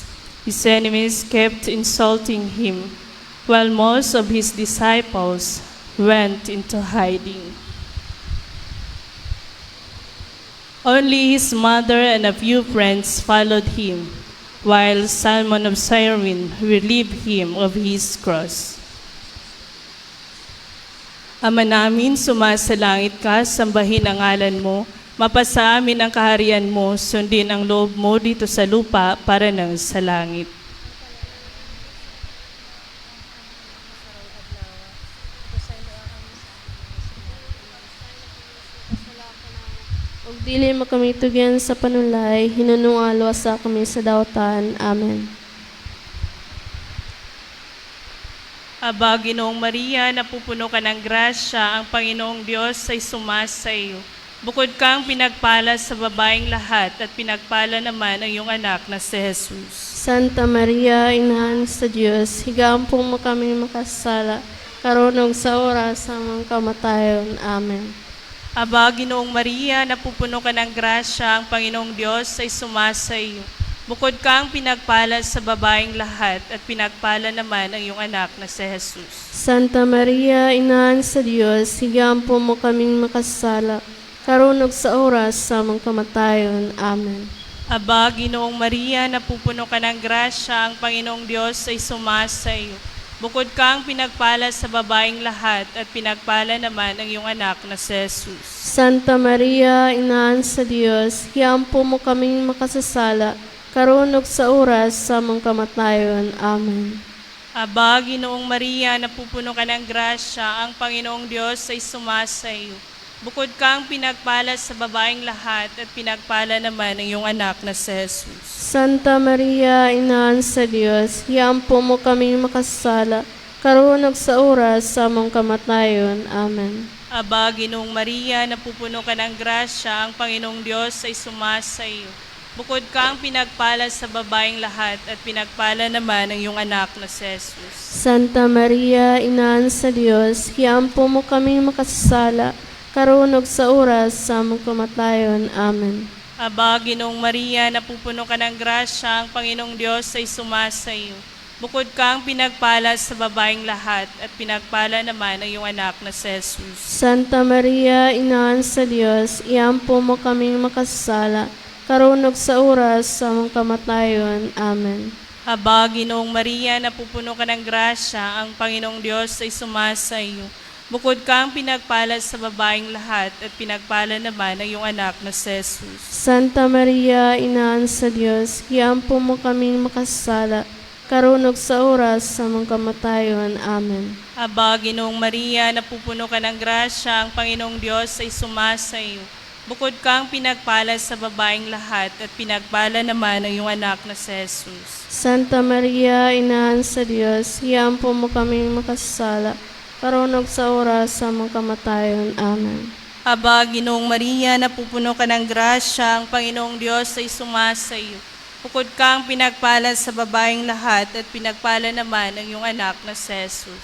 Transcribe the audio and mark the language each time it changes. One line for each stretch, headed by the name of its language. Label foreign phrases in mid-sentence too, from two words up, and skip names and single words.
English: His enemies kept insulting him, while most of his disciples went into hiding. Only his mother and a few friends followed him, while Simon of Cyrene relieved him of his cross.
Filipino: Ama namin, sumasalangit ka, sambahin ang ngalan mo, mapasa amin ang kaharian mo, sundin ang loob mo dito sa lupa para nang sa langit.
Cebuano: Ug dili makami tugyan sa panulay, hinanungalo sa kami sa dawtan. Amen.
Filipino: Aba, Ginoong Maria, napupuno ka ng grasya, ang Panginoong Diyos ay sumasa iyo. Bukod kang pinagpala sa babaeng lahat at pinagpala naman ang iyong anak na si Jesus. Santa Maria,
Cebuano: Inahan sa Diyos, higampong mo kami makasala, karon ug sa oras sa among kamatayon. Amen.
Filipino: Aba, Ginoong Maria, napupuno ka ng grasya, ang Panginoong Diyos ay sumasa iyo. Bukod kang pinagpala sa babaeng lahat at pinagpala naman ang iyong anak na si Jesus. Santa Maria,
Cebuano: Inahan sa Diyos, higampong mo kaming makasala, karon ug sa oras sa among kamatayon. Amen.
Filipino: Aba, Ginoong Maria, napupuno ka ng grasya, ang Panginoong Diyos ay sumasa iyo. Bukod kang pinagpala sa babaeng lahat at pinagpala naman ang iyong anak na si Jesus. Santa Maria,
Cebuano: Inahan sa Diyos, higampong mo kaming makasasala, karon ug sa oras sa among kamatayon. Amen.
Filipino: Aba, Ginoong Maria, napupuno ka ng grasya, ang Panginoong Diyos ay sumasa iyo. Bukod kang pinagpala sa babaeng lahat at pinagpala naman ang iyong anak na si Jesus. Santa Maria,
Cebuano: Inahan sa Diyos, hiampo mo kaming makasala, karon ug sa oras sa among kamatayon. Amen.
Filipino: Aba, Ginoong Maria, napupuno ka ng grasya, ang Panginoong Diyos ay sumasa iyo. Bukod kang pinagpala sa babaeng lahat at pinagpala naman ang iyong anak na si Jesus. Santa Maria,
Cebuano: Inahan sa Diyos, hiampo mo kaming makasala, karon ug sa oras sa among kamatayon. Amen.
Filipino: Aba, Ginoong Maria, napupuno ka ng grasya, ang Panginoong Diyos ay sumasa iyo. Bukod kang pinagpala sa babaeng lahat at pinagpala naman ang iyong anak na si Jesus. Santa Maria,
Cebuano: Inahan sa Diyos, hiampo mo kaming makasala, karon ug sa oras sa among kamatayon. Amen.
Filipino: Aba, Ginoong Maria, napupuno ka ng grasya, ang Panginoong Diyos ay sumasa iyo. Bukod kang pinagpala sa babaeng lahat at pinagpala naman ang iyong anak na si Jesus. Santa Maria,
Cebuano: Inahan sa Diyos, hiampo mo kaming makasala, karon ug sa oras sa among kamatayon. Amen.
Filipino: Aba, Ginoong Maria, napupuno ka ng grasya, ang Panginoong Diyos ay sumasa iyo. Bukod kang pinagpala sa babaeng lahat at pinagpala naman ang iyong anak na si Jesus. Santa Maria,
Cebuano: Inahan sa Diyos, hiampo mo kaming makasala, karon ug sa oras sa among kamatayon. Amen.
Filipino: Aba, Ginoong Maria, napupuno ka ng grasya, ang Panginoong Diyos ay sumasa iyo. Bukod kang pinagpala sa babaeng lahat at pinagpala naman ang iyong anak na si Jesus.